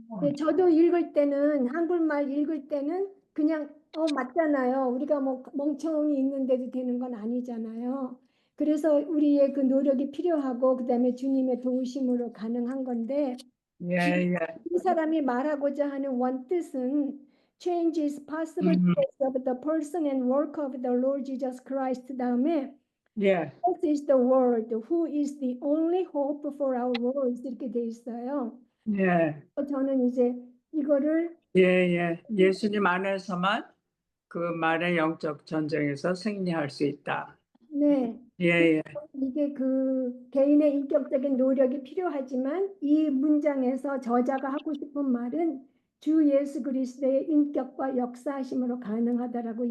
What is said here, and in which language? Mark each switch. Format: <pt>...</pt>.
<ko>네, 저도 읽을 때는 한글말 읽을 때는 그냥 맞잖아요. 우리가 뭐 멍청이 있는데도 되는 건 아니잖아요. 그래서 우리의 그 노력이 필요하고 그다음에 주님의 도우심으로 가능한 건데 예, 예. 이 사람이 말하고자 하는 원뜻은</ko> <en>change is possible</en> <ko>음,</ko> <en>because of the person and work of the Lord Jesus Christ</en> <ko>다음에 예,</ko> <en>This is the word who is the only hope for our world</en> <ko>이렇게 돼 있어요. 예, 저는 이제 이거를 예, 예. 예수님 안에서만 그 말의 영적 전쟁에서 승리할 수 있다. 네 예, 예. 이게 그 개인의 인격적인 노력이 필요하지만 이 문장에서 저자가 하고 싶은 말은 주 예수 그리스도의 인격과 역사하심으로 가능하다라고</ko>